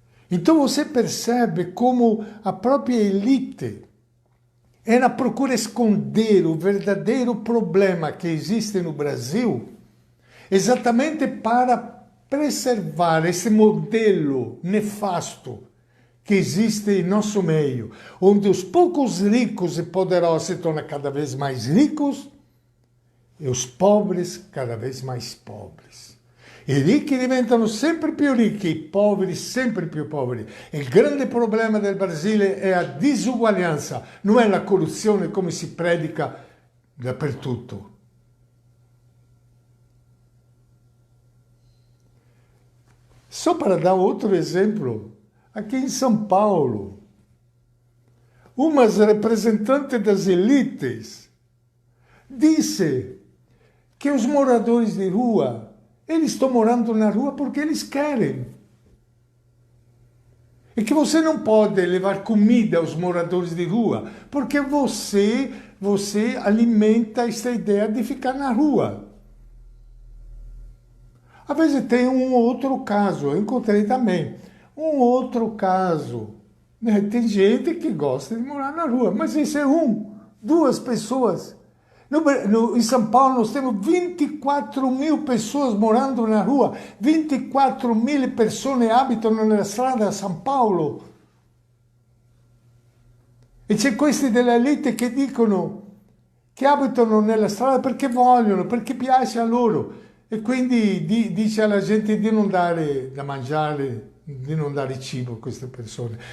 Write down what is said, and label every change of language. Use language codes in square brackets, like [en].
[pt] Então você percebe como a própria elite ela procura esconder o verdadeiro problema que existe no Brasil, exatamente para preservar esse modelo nefasto que existe em nosso meio, onde os poucos ricos e poderosos se tornam cada vez mais ricos e os pobres cada vez mais pobres. [it] I ricchi diventano sempre più ricchi, i poveri sempre più poveri. Il grande problema del Brasile è la disuguaglianza, non è la corruzione come si predica dappertutto. [pt] Só para dar outro exemplo, aqui em São Paulo, umas representantes das elites disse que os moradores de rua, eles estão morando na rua porque eles querem. E que você não pode levar comida aos moradores de rua, porque você alimenta essa ideia de ficar na rua. Às vezes tem um outro caso, eu encontrei também, um outro caso. Né? Tem gente que gosta de morar na rua, mas isso é duas pessoas. Em São Paulo nós temos 24 mil pessoas morando na rua, 24 mil pessoas [it] abitano nella strada a São Paulo. E c'è questi dell'elite che dicono che abitano nella strada perché vogliono, perché piace a loro. E quindi dice alla gente di non dare da mangiare, di non dare cibo a queste persone.